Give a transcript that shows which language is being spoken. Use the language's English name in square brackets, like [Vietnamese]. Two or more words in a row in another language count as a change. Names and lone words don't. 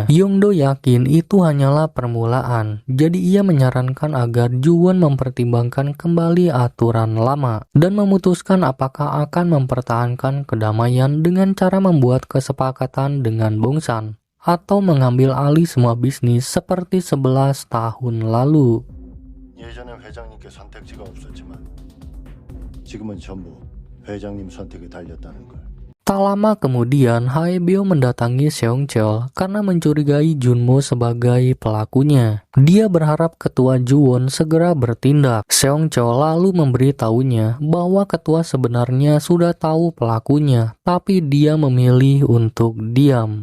[Indonesian] Yeongdo yakin itu hanyalah permulaan, jadi ia menyarankan agar Juwon mempertimbangkan kembali aturan lama dan memutuskan apakah akan mempertahankan kedamaian dengan cara membuat kesepakatan dengan Bongsan atau mengambil alih semua bisnis seperti 11 tahun lalu. [Korean] 예전엔 회장님께 선택지가 없었지만 지금은 전부 회장님 선택이 달렸다는 걸. [Indonesian] Tak lama kemudian, Haebyo mendatangi Seongcheol karena mencurigai Junmo sebagai pelakunya. Dia berharap ketua Juwon segera bertindak. Seongcheol lalu memberitahunya bahwa ketua sebenarnya sudah tahu pelakunya, tapi dia memilih untuk diam.